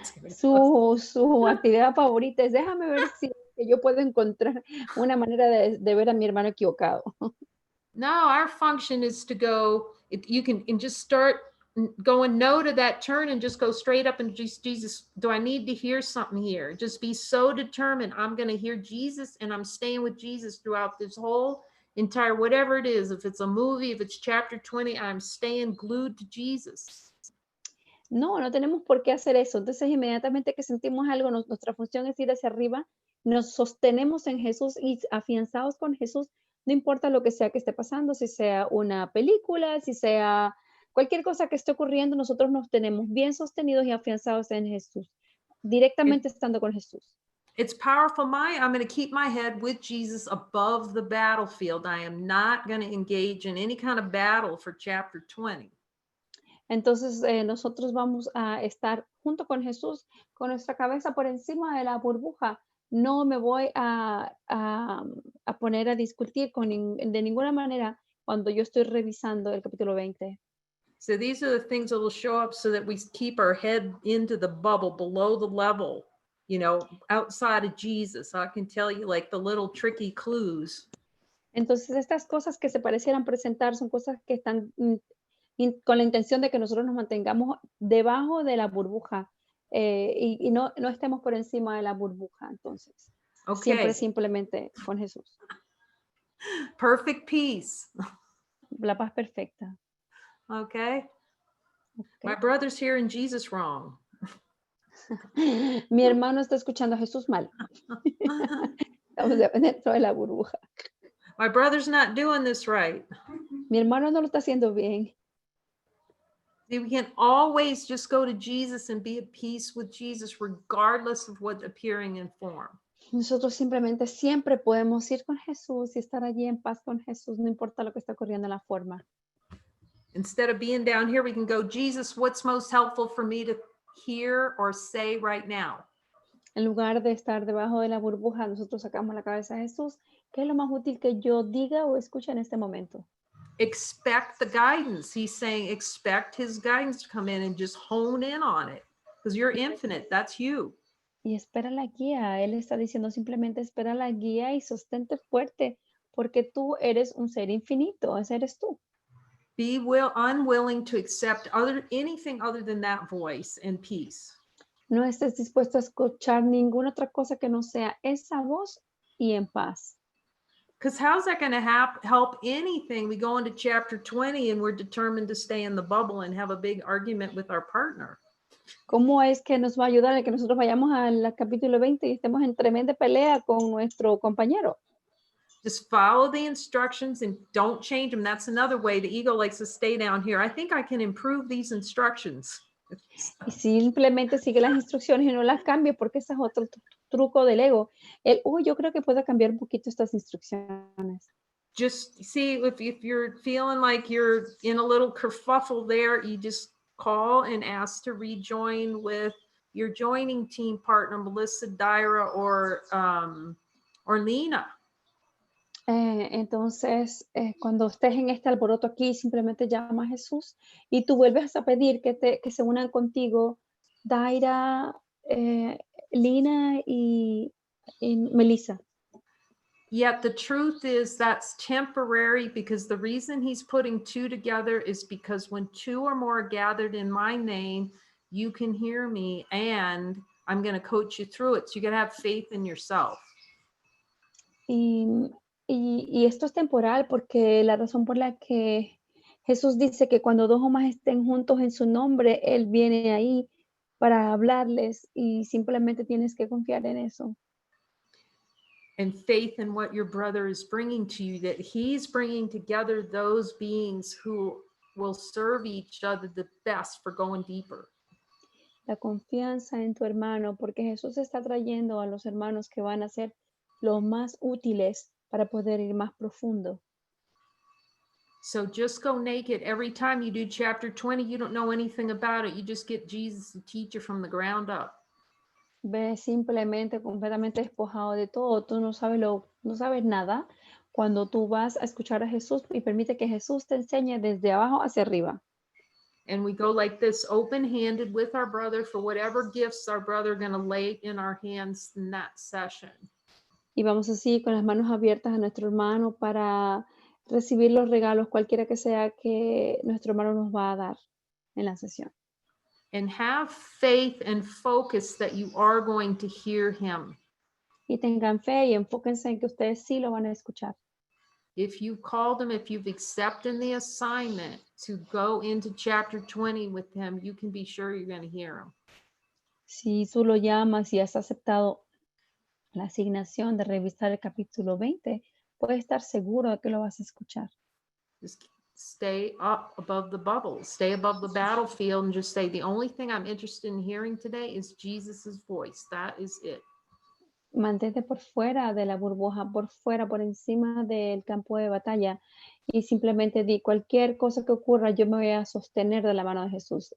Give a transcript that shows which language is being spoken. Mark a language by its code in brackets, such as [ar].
[es] Su actividad favorita es, déjame ver si yo puedo encontrar una manera de ver a mi hermano equivocado. [en] No, our function is to go, you can just start going no to that turn and just go straight up and Jesus, do I need to hear something here? Just be so determined. I'm going to hear Jesus and I'm staying with Jesus throughout this whole entire, whatever it is. If it's a movie, if it's chapter 20, I'm staying glued to Jesus. [es] No tenemos por qué hacer eso. Entonces, inmediatamente que sentimos algo, nuestra función es ir hacia arriba, nos sostenemos en Jesús y afianzados con Jesús, No importa lo que sea que esté pasando, si sea una película, si sea cualquier cosa que esté ocurriendo, nosotros nos tenemos bien sostenidos y afianzados en Jesús, [en] It, [es] directamente estando con Jesús. [en] it's powerful. I'm going to keep my head with Jesus above the battlefield. I am not going to engage in any kind of battle for chapter 20. [es] Entonces, nosotros vamos a estar junto con Jesús, con nuestra cabeza por encima de la burbuja. No me voy a poner a discutir de ninguna manera cuando yo estoy revisando el capítulo 20. [en] So these are the things that will show up so that we keep our head into the bubble, below the level, outside of Jesus. I can tell you like the little tricky clues. [es] Entonces, estas cosas que se parecieran presentar son cosas que están con la intención de que nosotros nos mantengamos debajo de la burbuja y no estemos por encima de la burbuja. Entonces, siempre [en] Okay. [es] simplemente con Jesús. [en] Perfect peace. [es] La paz perfecta. [en] Okay. My Okay. brother's hearing Jesus wrong. [es] Mi hermano está escuchando a Jesús mal. Estamos dentro de la burbuja. [en] My brother's not doing this right. [es] Mi hermano no lo está haciendo bien. [en] See, we can always just go to Jesus and be at peace with Jesus, regardless of what's appearing in form. [es] Nosotros simplemente siempre podemos ir con Jesús y estar allí en paz con Jesús, no importa lo que está ocurriendo en la forma. [en] Instead of being down here, we can go, Jesus, what's most helpful for me to hear or say right now? [es] En lugar de estar debajo de la burbuja, nosotros sacamos la cabeza a Jesús. ¿Qué es lo más útil que yo diga o escuche en este momento? [en] Expect the guidance. He's saying, expect his guidance to come in and just hone in on it because you're infinite. That's you. [es] Y espera la guía. Él está diciendo simplemente espera la guía y sostente fuerte porque tú eres un ser infinito. Ese eres tú. [en] Be unwilling to accept anything other than that voice and peace. [es] No estés dispuesto a escuchar ninguna otra cosa que no sea esa voz y en paz. [en] Because how's that going to help anything? We go into chapter 20 and we're determined to stay in the bubble and have a big argument with our partner. [es] ¿Cómo es que nos va a ayudar el que nosotros vayamos al capítulo 20 y estemos en tremenda pelea con nuestro compañero? [en] Just follow the instructions and don't change them. That's another way the ego likes to stay down here. I think I can improve these instructions. [es] Y simplemente sigue las instrucciones y no las cambie, porque ese es otro truco del ego. Yo creo que puedo cambiar un poquito estas instrucciones. [en] Just see if you're feeling like you're in a little kerfuffle there, you just call and ask to rejoin with your joining team partner, Melissa, Dyra, or Lena. [es] Entonces, cuando estés en este alboroto aquí, simplemente llama a Jesús y tú vuelves a pedir que se unan contigo Daira, Lina y Melissa. [en] Yet the truth is that's temporary, because the reason he's putting two together is because when two or more are gathered in my name, you can hear me and I'm going to coach you through it. So you got to have faith in yourself. [es] Y esto es temporal porque la razón por la que Jesús dice que cuando dos o más estén juntos en su nombre, Él viene ahí para hablarles y simplemente tienes que confiar en eso. [en] And faith in what your brother is bringing to you, that he's bringing together those beings who will serve each other the best for going deeper. [es] La confianza en tu hermano, porque Jesús está trayendo a los hermanos que van a ser los más útiles para poder ir más profundo. [en] So just go naked. Every time you do chapter 20, you don't know anything about it. You just get Jesus to teach you from the ground up. [es] Ve simplemente completamente despojado de todo. Tú no sabes nada cuando tú vas a escuchar a Jesús y permite que Jesús te enseñe desde abajo hacia arriba. [en] And we go like this, open-handed with our brother for whatever gifts our brother going to lay in our hands in that session. [es] Y vamos así con las manos abiertas a nuestro hermano para recibir los regalos, cualquiera que sea que nuestro hermano nos va a dar en la sesión. [en] And have faith and focus that you are going to hear him. [es] Y tengan fe y enfóquense en que ustedes sí lo van a escuchar. [en] If you called him, if you've accepted the assignment to go into chapter 20 with him, you can be sure you're going to hear him. [es] Si tú lo llamas y has aceptado la asignación de revisar el capítulo 20, puedes estar seguro de que lo vas a escuchar. [en] Just stay up above the bubble, stay above the battlefield, and just say, the only thing I'm interested in hearing today is Jesus's voice. That is it. [es] Mantente por fuera de la burbuja, por fuera, por encima del campo de batalla y simplemente di cualquier cosa que ocurra, yo me voy a sostener de la mano de Jesús.